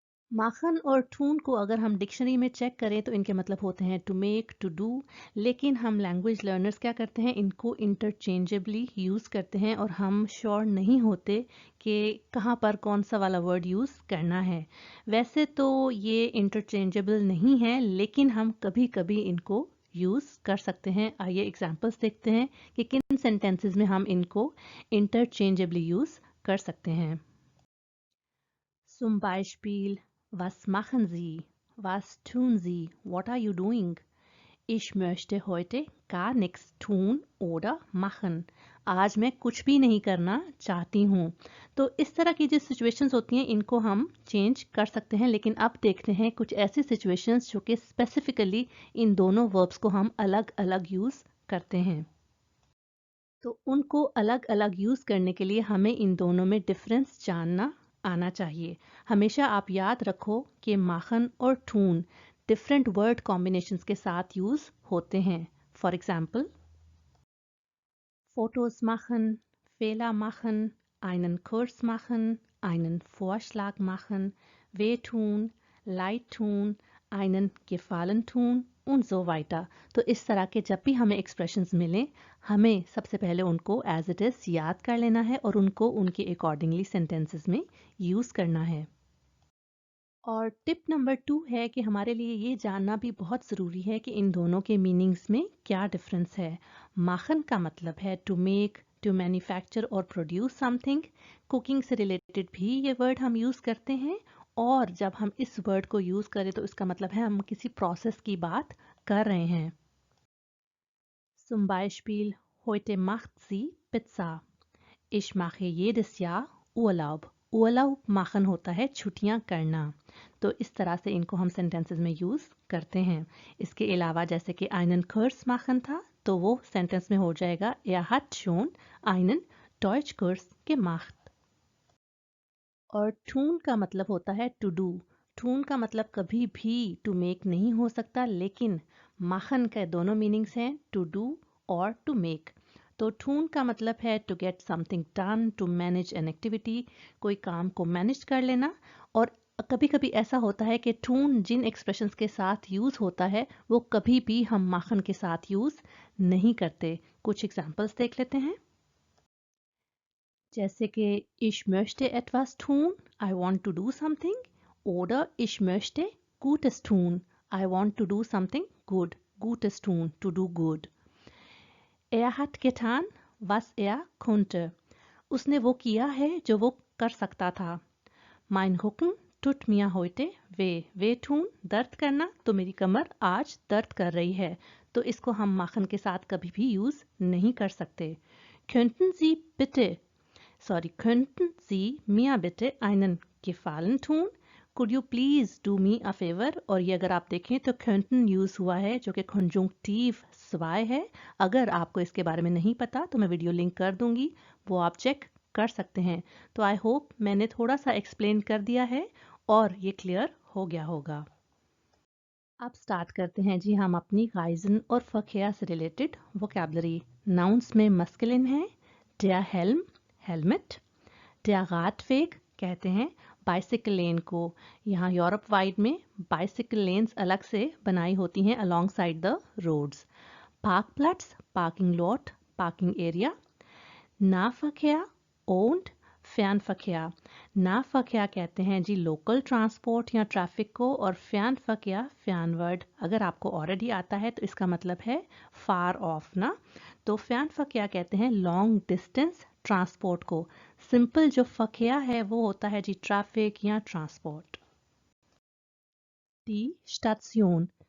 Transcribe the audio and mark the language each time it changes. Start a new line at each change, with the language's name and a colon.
Hindi: माखन और ठून को अगर हम डिक्शनरी में चेक करें तो इनके मतलब होते हैं टू मेक, टू डू, लेकिन हम लैंग्वेज लर्नर्स क्या करते हैं, इनको इंटरचेंजेबली यूज़ करते हैं और हम श्योर नहीं होते कि कहाँ पर कौन सा वाला वर्ड यूज़ करना है। वैसे तो ये इंटरचेंजेबल नहीं है, लेकिन हम कभी कभी इनको यूज़ कर सकते हैं। आइए एग्जांपल्स देखते हैं कि किन सेंटेंसेस में हम इनको इंटरचेंजेबली यूज़ कर सकते हैं।
German: Zum Beispiel, was machen Sie? Was tun Sie?
English: What are you doing?
German: Ich möchte heute gar nichts tun oder machen.
Hindi: आज मैं कुछ भी नहीं करना चाहती हूँ। तो इस तरह की जो सिचुएशंस होती हैं इनको हम चेंज कर सकते हैं, लेकिन अब देखते हैं कुछ ऐसी सिचुएशंस जो कि स्पेसिफिकली इन दोनों वर्ब्स को हम अलग अलग यूज़ करते हैं। तो उनको अलग अलग यूज़ करने के लिए हमें इन दोनों में डिफरेंस जानना आना चाहिए। हमेशा आप याद रखो कि माखन और ठून डिफरेंट वर्ड कॉम्बिनेशंस के साथ यूज़ होते हैं।
English: for example,
German: फोटोज machen, Fehler machen, einen Kurs machen, einen Vorschlag machen, wehtun, leid tun, einen Gefallen tun und so weiter।
Hindi: तो इस तरह के जब भी हमें एक्सप्रेशंस मिलें, हमें सबसे पहले उनको एज इट इज़ याद कर लेना है और उनको उनके अकॉर्डिंगली सेंटेंसेस में यूज़ करना है। और टिप नंबर 2 है कि हमारे लिए ये जानना भी बहुत ज़रूरी है कि इन दोनों के मीनिंग्स में क्या डिफरेंस है। माखन का मतलब है टू मेक, टू मैन्युफैक्चर और प्रोड्यूस समथिंग। कुकिंग से रिलेटेड भी ये वर्ड हम यूज़ करते हैं, और जब हम इस वर्ड को यूज़ करें तो इसका मतलब है हम किसी प्रोसेस की बात कर रहे हैं।
German: Zum Beispiel, heute macht sie Pizza. Ich mache jedes Jahr Urlaub. Urlaub machen
Hindi: होता है छुट्टियां करना। तो इस तरह से इनको हम सेंटेंसेस में यूज़ करते हैं। इसके अलावा जैसे कि
German: einen Kurs machen
Hindi: था, तो वो सेंटेंस में हो जाएगा
German: er hat schon einen Deutschkurs gemacht।
Hindi: और tun का मतलब होता है to do। tun का मतलब कभी भी to make नहीं हो सकता, लेकिन machen के दोनों मीनिंग्स हैं to do और to make। तो tune का मतलब है
English: to get something done, to manage an activity,
Hindi: कोई काम को मैनेज कर लेना। और कभी कभी ऐसा होता है कि tune जिन एक्सप्रेशंस के साथ यूज़ होता है वो कभी भी हम machen के साथ यूज़ नहीं करते। कुछ एग्जांपल्स देख लेते हैं, जैसे कि
German: ich möchte etwas tun,
English: I want to do something,
German: oder ich möchte Gutes tun,
English: I want to do something good,
German: Gutes tun,
English: to do good।
German: Er hat getan, was er konnte,
Hindi: उसने वो किया है जो वो कर सकता था।
German: Mein Rücken tut mir heute weh,
Hindi: wehtun दर्द करना, तो मेरी कमर आज दर्द कर रही है। तो इसको हम माखन के साथ कभी भी यूज़ नहीं कर सकते।
German: Könnten Sie bitte könnten Sie mir bitte einen Gefallen tun?
English: Could you please do me a favor?
Hindi: और ये अगर आप देखें तो könnten यूज़ हुआ है जो कि कंजंक्टिव स्वाय है। अगर आपको इसके बारे में नहीं पता तो मैं वीडियो लिंक कर दूंगी, वो आप चेक कर सकते हैं। तो आई होप मैंने थोड़ा सा एक्सप्लेन कर दिया है और ये क्लियर हो गया होगा। अब स्टार्ट करते हैं जी हम अपनी गाइजन और फकिया से रिलेटेड वोकेबलरी। नाउन्स में मस्कुलिन है der Helm, helmet. der Radweg कहते हैं बाइसिकल लेन को। यहाँ यूरोप वाइड में बाइसिकल लेन्स अलग से बनाई होती हैं along side the roads. पार्कप्लेट्स, parking lot, parking area.
German: Nahverkehr und Fernverkehr।
Hindi: Nahverkehr कहते हैं जी लोकल ट्रांसपोर्ट या ट्रैफिक को, और Fernverkehr फैनवर्ड अगर आपको ऑलरेडी आता है तो इसका मतलब है फार ऑफ ना। तो Fernverkehr कहते हैं लॉन्ग डिस्टेंस ट्रांसपोर्ट को। सिंपल जो फकिया है वो होता है जी ट्रैफिक या ट्रांसपोर्ट। Die Station,